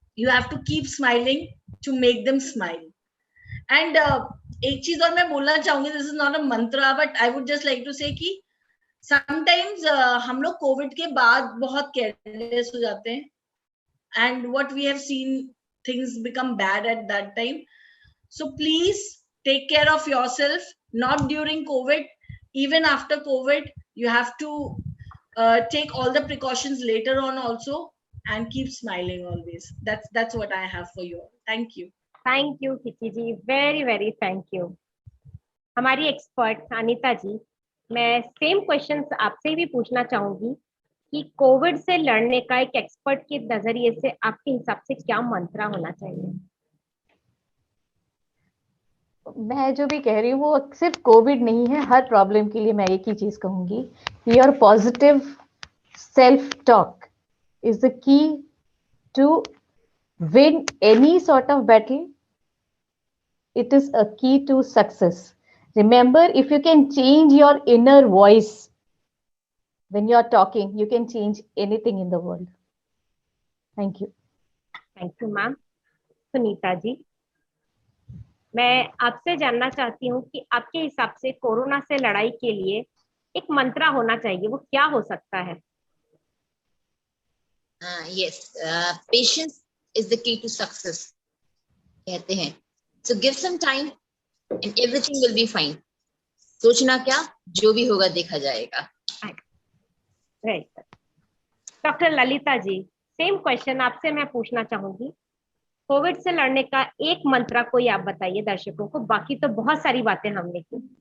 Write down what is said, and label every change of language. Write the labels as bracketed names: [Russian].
[English] You have to keep smiling to make them smile. And [Hindi] एक चीज और मैं बोलना चाहूंगी, [English] this is not a mantra, but I would just like to say कि sometimes [Hindi] हम लोग कोविड के बाद बहुत केयरलेस हो जाते हैं, [English] And what we have seen, things become bad at that time. So please take care of yourself, not during COVID, even after COVID. You have to take all the precautions later on also, and keep smiling always. That's what I have for you all. Thank you. [Hindi] Thank you Kiki ji, [English] Very very thank you. [Hindi] हमारी expert Anita जी, मैं same questions आपसे भी पूछना चाहूंगी कि Covid से लड़ने का एक एक्सपर्ट के नजरिए से आपके हिसाब से क्या मंत्र होना चाहिए? मैं जो भी कह रही हूँ वो सिर्फ कोविड नहीं है, हर प्रॉब्लम के लिए मैं एक ही चीज कहूंगी, [English] Your positive self talk is the key to win any sort of battle. It is a key to success. Remember, if you can change your inner voice when you are talking, you can change anything in the world. Thank you. [Hindi] Thank you ma'am. Sunita ji, मैं आपसे जानना चाहती हूँ कि आपके हिसाब से corona से लड़ाई के लिए एक मंत्र होना चाहिए, वो क्या हो सकता है? [English] Yes, patience is the key to success, [Hindi] कहते हैं। [English] So give some time and everything will be fine. [Hindi] सोचना क्या, जो भी होगा देखा जाएगा। [English] Right. [Hindi] Doctor Lalita ji, same question आपसे मैं पूछना चाहूंगी। कोविड से लड़ने का एक मंत्र कोई आप बताइए दर्शकों को, बाकी तो बहुत सारी बातें हमने की।